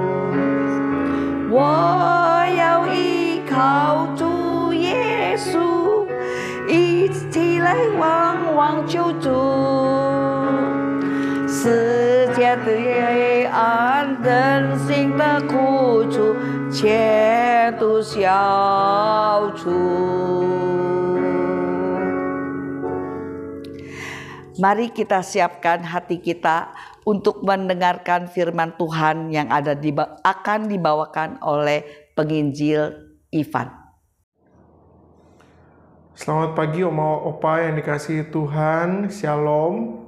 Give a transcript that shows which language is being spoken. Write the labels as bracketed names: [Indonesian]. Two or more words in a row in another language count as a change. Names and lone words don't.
[Chinese] 我要依靠主耶稣，一起来往往求助。世界的黑暗，人心的苦楚，全都消除。 [Indonesian] Mari kita siapkan hati kita untuk mendengarkan firman Tuhan yang akan dibawakan oleh penginjil Ivan. Selamat pagi Oma Opa yang dikasihi Tuhan, Shalom.